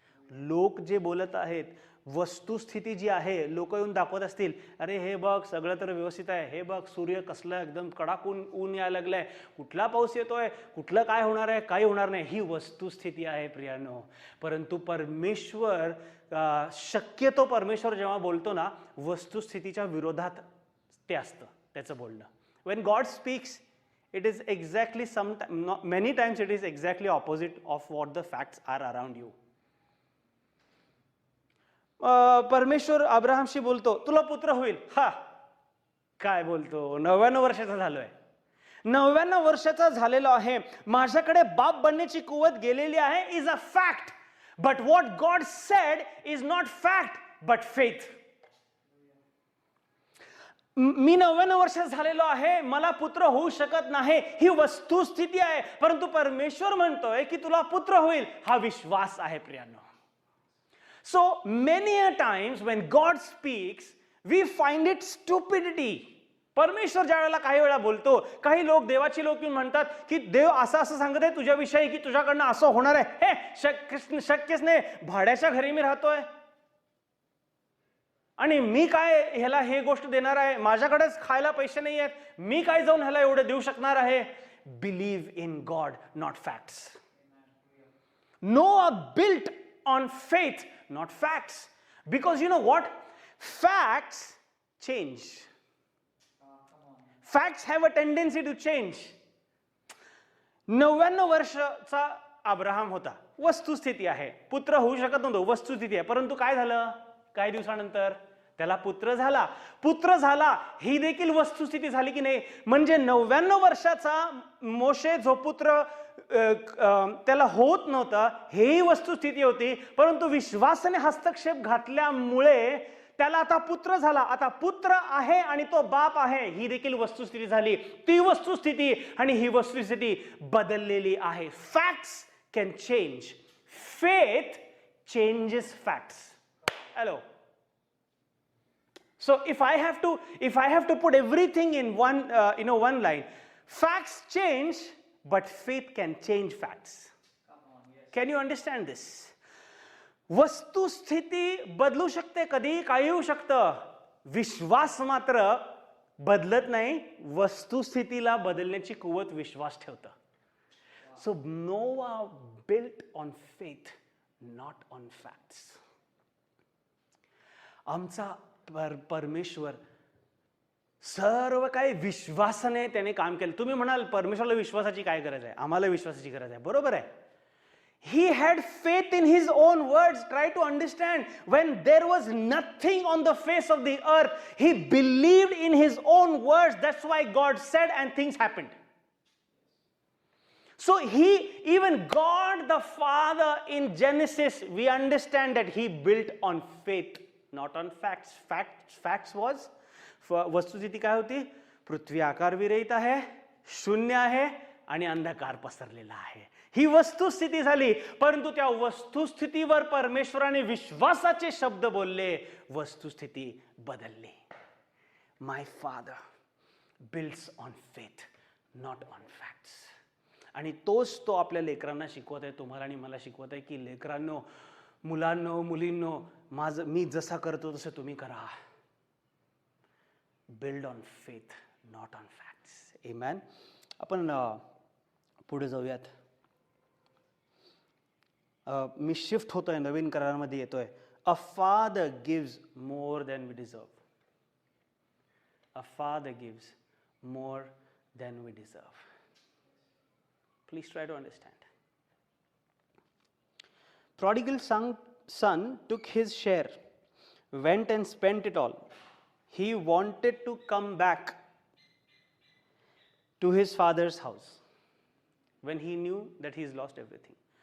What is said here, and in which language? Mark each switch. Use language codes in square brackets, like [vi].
[mr] लोक जे बोलत आहेत, वस्तुस्थिती जी आहे, लोक येऊन दाखवत असतील, अरे हे बघ सगळं तर व्यवस्थित आहे, हे बघ सूर्य कसलं एकदम कडक ऊन यायला लागलंय, कुठला पाऊस येतोय, कुठलं काय होणार आहे, काही होणार नाही. ही वस्तुस्थिती आहे प्रियानो. परंतु परमेश्वर, शक्यतो परमेश्वर जेव्हा बोलतो ना, वस्तुस्थितीच्या विरोधात ते असतं त्याचं बोलणं. [en] When God speaks, it is exactly many times it is exactly opposite of what the facts are around you. [mr] परमेश्वर अब्राहमशी बोलतो, तुला पुत्र होईल. हा काय बोलतो, 99 वर्षाचा झालोय, 99 वर्षाचा झालेलो आहे, माझ्याकडे बाप बनण्याची कुवत गेलेली आहे, [en] Is a fact. But what God said is not fact but faith. [mr] मी 99 वर्षात झालेलो आहे, मला पुत्र होऊ शकत नाही, ही वस्तुस्थिती आहे. परंतु परमेश्वर म्हणतोय की तुला पुत्र होईल, हा विश्वास आहे प्रियांनो. [en] So many a times when God speaks we find it stupidity. [mr] परमेश्वर ज्या वेळेला काही वेळा बोलतो, काही लोक, देवाची लोक येऊन म्हणतात की देव असं सांगत आहे तुझ्याविषयी की तुझ्याकडनं असं होणार आहे. हे शक्यच नाही, भाड्याच्या घरी मी राहतोय आणि मी काय ह्याला हे गोष्ट देणार आहे, माझ्याकडेच खायला पैसे नाही आहेत, मी काय जाऊन ह्याला एवढं देऊ शकणार आहे. [en] Believe in God, not facts. Noah built on faith, not facts. Because you know what? Facts change. Facts have a tendency to change. [mr] 99 वर्षाचा अब्राहम होता, वस्तुस्थिती आहे, पुत्र होऊ शकत नव्हतं, वस्तुस्थिती आहे. परंतु काय झालं, काही दिवसानंतर त्याला पुत्र झाला. ही देखील वस्तुस्थिती झाली की नाही. म्हणजे 99 वर्षाचा मोशे जो पुत्र त्याला होत नव्हता, हेही वस्तुस्थिती होती. परंतु विश्वासाने हस्तक्षेप घातल्यामुळे त्याला आता पुत्र झाला. आता पुत्र आहे आणि तो बाप आहे, ही देखील वस्तुस्थिती झाली. ती वस्तुस्थिती आणि ही वस्तुस्थिती बदललेली आहे. [en] Facts can change, faith changes facts. Hello. So if I have to put everything in one line, facts change, but faith can change facts. Can you understand this? [mr] वस्तुस्थिती बदलू शकते, कधी काही होऊ शकतं. विश्वास मात्र बदलत नाही. वस्तुस्थितीला बदलण्याची कुवत विश्वास ठेवतं. [en] So Noah built on faith, not on facts. [mr] आमचा परमेश्वर सर्व काही विश्वासाने त्याने काम केलं. तुम्ही म्हणाल परमेश्वराला विश्वासाची काय गरज आहे? आम्हाला विश्वासाची गरज आहे. बरोबर आहे. [en] He had faith in his own words. Try to understand. When there was nothing on the face of the earth, he believed in his own words. That's why God said and things happened. So even God the Father in Genesis, we understand that he built on faith, not on facts. Facts was, [mr] वस्तुस्थिती काय होती? पृथ्वी आकार विरहित आहे, शून्य आहे आणि अंधकार पसरलेला आहे. ही वस्तुस्थिती झाली. परंतु त्या वस्तुस्थितीवर परमेश्वराने विश्वासाचे शब्द बोलले, वस्तुस्थिती बदलली. [en] My father builds on faith, not on facts. [mr] आणि तोच तो आपल्या लेकरांना शिकवत आहे, तुम्हाला आणि मला शिकवत आहे की लेकरांनो, मुलांनो, मुलींनो, मी जसा करतो तसं तुम्ही करा. [en] Build on faith, not on facts. Amen. [mr] आपण पुढे जाऊयात. मी शिफ्ट होतोय, नवीन करारामध्ये येतोय. [en] A father gives more than we deserve. A father gives more than we deserve. Please try to understand. Prodigal son took his share, went and spent it all. He wanted to come back to his father's house when he knew that he's lost everything.